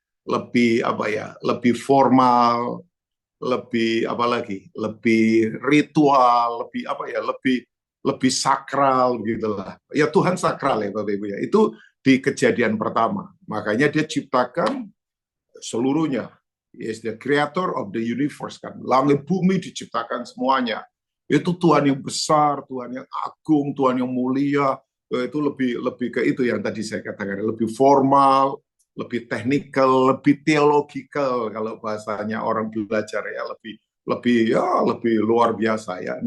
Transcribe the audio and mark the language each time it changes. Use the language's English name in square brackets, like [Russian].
[Indonesian] lebih apa ya, lebih formal, lebih apa lagi, lebih ritual, lebih apa ya, lebih sakral gitulah. Ya Tuhan sakral ya Bapak Ibu ya. Itu di kejadian pertama. Makanya dia ciptakan seluruhnya. [English] He is the creator of the universe kan. [Indonesian] Langit bumi diciptakan semuanya. Itu Tuhan yang besar, Tuhan yang agung, Tuhan yang mulia. Itu lebih lebih ke itu yang tadi saya katakan, lebih formal, lebih teknikal, lebih teologikal kalau bahasanya orang belajar ya, lebih lebih ya lebih luar biasa ya.